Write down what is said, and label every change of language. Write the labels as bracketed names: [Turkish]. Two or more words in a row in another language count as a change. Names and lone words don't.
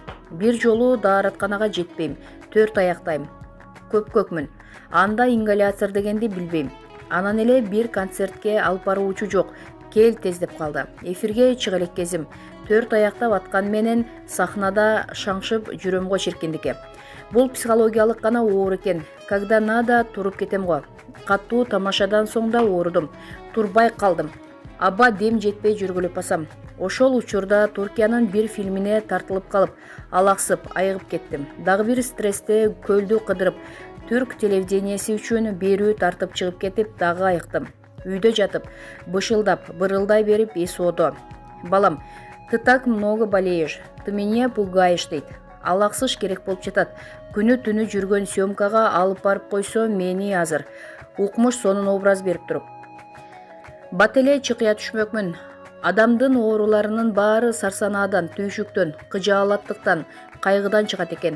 [Kyrgyz] Бир жолу дааратканага жетпейм, 4 аяктайм, көпкөкмүн. Анда ингаляция дегенди билбейм. Анан эле бир концертке алып баруучу жок, кел тез деп калды. Эфирге чыга элек кезим, 4 аяктап аткан менен сахнада шаңшып жүрөм го чиркиндикке. Бул психологиялык гана оор экен. [Russian] Когда надо [Kyrgyz] туруп кетем го. Катуу тамашадан соң да оорудум. Турбай калдым. Аба дем жетпей жүргүлөп басам. Ошол учурда Туркиянын бир фильмине тартылып калып, алаксып, айыгып кеттим. Дагы бир стрессте көлдү кыдырып, түрк телевиденияси үчүн берүү тартып чыгып кетип, дагы айыктым. Үйдө жатып, бышылдап, бырылдай берип эсоодо. Балам, [Russian] ты так много болеешь, ты меня пугаешь дейт. [Kyrgyz] Алаксыш керек болуп жатат. Күнү-түнү жүргөн съемкага алып барып койсо мени азыр. Укмуш сонун образ берип туруп. Бат эле чыкыя түшмөкмүн. Адамдын ооруларынын баары сарсанаадан, түйшүктөн, кыжаалаттыктан, кайгыдан чыгат экен.